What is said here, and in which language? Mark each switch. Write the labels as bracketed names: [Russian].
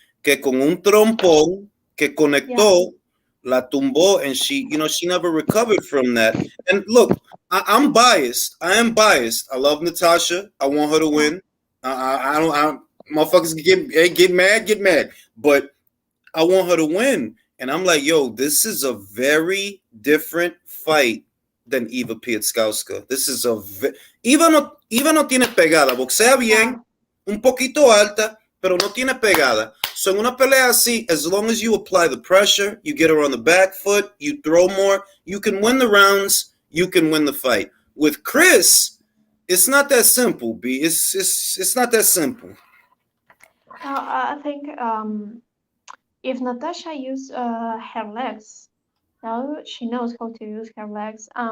[Spanish] que con un trompón que conectó, [English] Yeah. [Spanish] la tumbó, [English] and she, she never recovered from that. And look, I'm biased. I am biased. I love Natasha. I want her to Yeah. win. Motherfuckers get mad. But I want her to win. And I'm like, yo, this is a very different fight than Eva Pietzkowska. This is [Spanish] Eva no tiene pegada. Boxea bien, un poquito alta, pero no tiene pegada. [English] So [Spanish] en una pelea así, [English] as long as you apply the pressure, you get her on the back foot, you throw more, you can win the rounds, you can win the fight. With Chris, it's not that simple, B. It's not that simple. I think if Natasha use her legs, now she knows how to use her legs.